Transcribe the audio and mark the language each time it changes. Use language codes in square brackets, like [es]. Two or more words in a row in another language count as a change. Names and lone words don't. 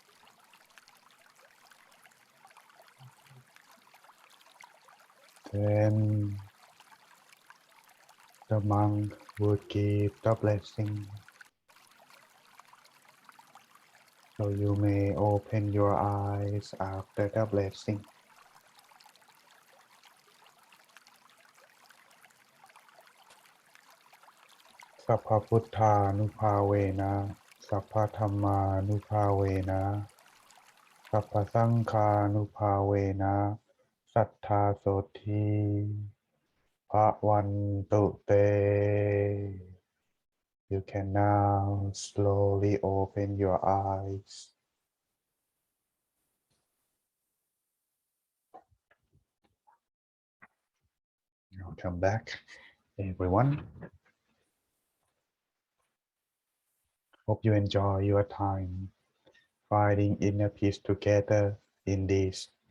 [en] Then the monk would give the blessing. So you may open your eyes after the blessing. [pi] Sappha Puttha Nupavena, Sappha Dhamma Nupavena, Sappha Sankha Nupavena, Sattha Soti Bhavantu Te. [en] You can now slowly open your eyes. Welcome back, everyone. Hope you enjoy your time finding inner peace together in this.